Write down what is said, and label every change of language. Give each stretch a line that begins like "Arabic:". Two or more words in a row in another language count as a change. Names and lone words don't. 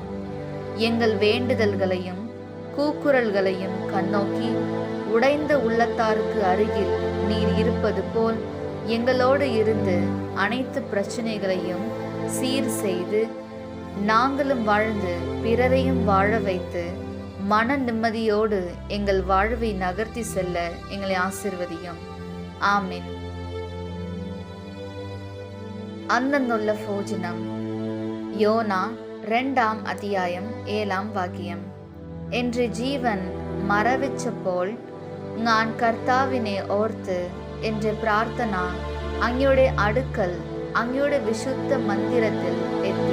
Tamil: எங்கள் வேண்டுதல்களையும் கூக்குரல்களையும் கண்ணோக்கி உடைந்த உள்ளத்தாருக்கு அருகில் நீர் இருப்பது போல் எங்களோடு இருந்து அனைத்து பிரச்சனைகளையும் சீர் செய்து நாங்களும் வாழ்ந்து பிறரையும் வாழ வைத்து மன நிம்மதியோடு எங்கள் வாழ்வை நகர்த்தி செல்ல எங்களை ஆசீர்வதியும். ஆமென்.
Malayalam: അന്നുള്ള ഭോജനം. യോന 2 അധ്യായം 7 വാക്യം. എൻ്റെ ജീവൻ മരവിച്ചപ്പോൾ ഞാൻ കർത്താവിനെ ഓർത്ത് എൻ്റെ പ്രാർത്ഥന അങ്ങയുടെ അടുക്കൽ അങ്ങയുടെ വിശുദ്ധ മന്ദിരത്തിൽ എത്തി.